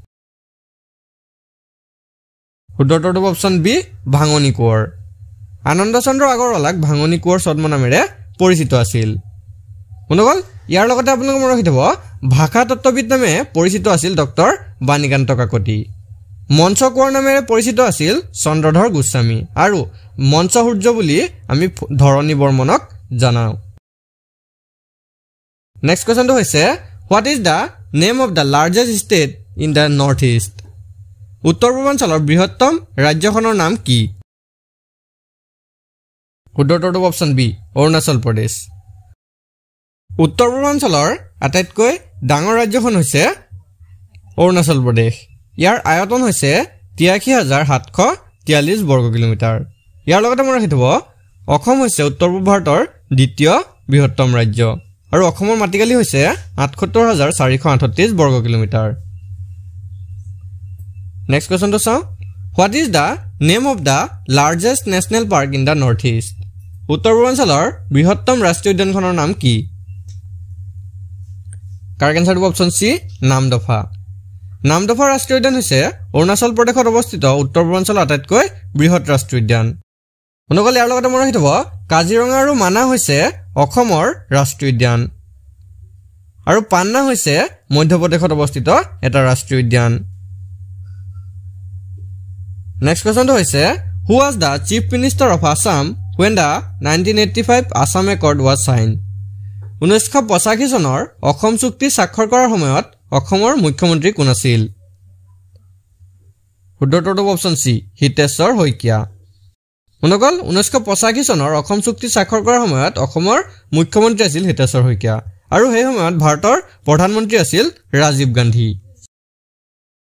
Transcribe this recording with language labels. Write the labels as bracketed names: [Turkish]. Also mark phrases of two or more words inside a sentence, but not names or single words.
[Assamese] শুদ্ধটো অপচন বি ভাঙনি কোঁৱৰ আনন্দ চন্দ্ৰ আগৰৱালাক ভাঙনি কোঁৱৰ ছদ্ম নামেৰে পৰিচিত আছিল বন্ধুসকল ইয়াৰ লগতে আপোনালোকে মনত ৰাখি থব ভাষা তত্ত্ববিদ নামে পৰিচিত আছিল ডক্টৰ বাণীকান্ত কাকতি মঞ্চ কোঁৱৰ নামেৰে পৰিচিত আছিল চন্দ্ৰধৰ গোস্বামী আৰু মঞ্চ সূৰ্য বুলি আমি ধৰণী বৰ্মনক জানাওঁ [English] next questionটো হৈছে what is the name of the largest state in the north east [Assamese] উত্তৰ পূৰ্বাঞ্চলৰ বৃহত্তম ৰাজ্যখনৰ নাম কি শুদ্ধটো অপচন বি অৰুণাচল প্ৰদেশ উত্তৰ পূৰ্বাঞ্চলৰ আটাইতকৈ ডাঙৰ ৰাজ্যখন হৈছে অৰুণাচল প্ৰদেশ ইয়াৰ আয়তন হৈছে ৮৩৭৪৩ বৰ্গ কিলোমিটাৰ ইয়াৰ লগতে মনত ৰাখি থব অসম হৈছে উত্তৰ পূব ভাৰতৰ দ্বিতীয় বৃহত্তম ৰাজ্য আৰু অসমৰ মাটিকালি হৈছে ৭৮৪৩৮ বৰ্গ কিলোমিটাৰ [English] next questionটো চাওঁ what is the name of the largest national park in the north east [Assamese] উত্তৰ পূৰ্বাঞ্চলৰ বৃহত্তম ৰাষ্ট্ৰীয় উদ্যানখনৰ নাম কি [English] correct answerটো [Assamese] অপচন চি নামদফা ৰাষ্ট্ৰীয় উদ্যান হৈছে অৰুণাচল প্ৰদেশত অৱস্থিত উত্তৰ পূৰ্বাঞ্চলৰ আটাইতকৈ বৃহৎ ৰাষ্ট্ৰীয় উদ্যান বন্ধুসকল ইয়াৰ লগতে মনত ৰাখি থব কাজিৰঙা আৰু মানাহ হৈছে অসমৰ ৰাষ্ট্ৰীয় উদ্যান আৰু পান্না হৈছে মধ্যপ্ৰদেশত অৱস্থিত এটা ৰাষ্ট্ৰীয় উদ্যান [English] next questionটো [Assamese] হৈছে [English] who was the chief minister of Assam when the 1985 Assam Accord was signed [Assamese] 1985 চনৰ অসম চুক্তি স্বাক্ষৰ কৰাৰ সময়ত অসমৰ মুখ্যমন্ত্ৰী কোন আছিল শুদ্ধটো অপচন সি হিতেশ্বৰ শইকীয়া বন্ধুসকল 1985 চনৰ অসম চুক্তি স্বাক্ষৰ কৰাৰ সময়ত অসমৰ মুখ্যমন্ত্ৰী আছিল হিতেশ্বৰ শইকীয়া আৰু সেই সময়ত ভাৰতৰ প্ৰধানমন্ত্ৰী আছিল ৰাজীৱ গান্ধী